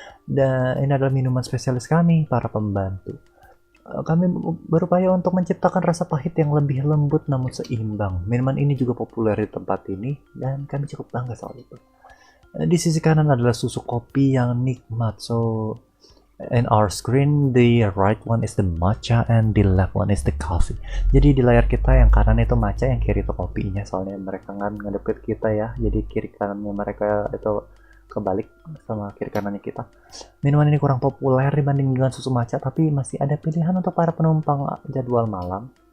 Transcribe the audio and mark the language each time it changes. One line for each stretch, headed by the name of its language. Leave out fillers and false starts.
Indonesian: Dan ini adalah minuman spesialis kami, para pembantu. Kami berupaya untuk menciptakan rasa pahit yang lebih lembut namun seimbang. Minuman ini juga populer di tempat ini dan kami cukup bangga soal itu. Di sisi kanan adalah susu kopi yang nikmat.
English: So in our screen, the right one is the matcha and the left one is the coffee.
Indonesian: Jadi di layar kita yang kanan itu matcha, yang kiri itu kopinya. Soalnya mereka kan ngadep ke kita ya. Jadi kiri kanannya mereka itu kebalik sama kiri kanannya kita. Minuman ini kurang populer dibanding dengan susu matcha, tapi masih ada pilihan untuk para penumpang jadwal malam.